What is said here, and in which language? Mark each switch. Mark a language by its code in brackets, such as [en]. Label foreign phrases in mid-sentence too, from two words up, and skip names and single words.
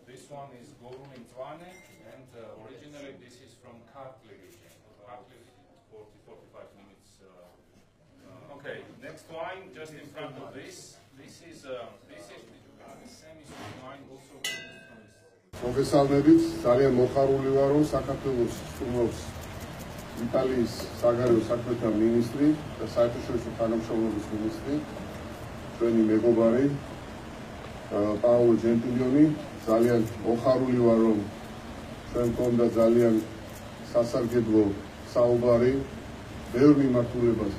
[en] one is Goruni Mzwane, and originally this is from Kartli region. Kartli, 40-45 minutes. Okay, next wine just in front of this. This is semi-sweet wine also. [ka] მოგესალმებით, ძალიან მოხარული ვარ, რომ საქართველოს სტუმრობს იტალიის საგარეო საქმეთა მინისტრი და საერთაშორისო თანამშრომლობის მინისტრი, ჩვენი მეგობარი პაოლო ჯენტილიონი. ძალიან მოხარული ვარ, რომ ჩვენ გქონდა ძალიან სასარგებლო საუბარი ბევრ მიმართულებაზე.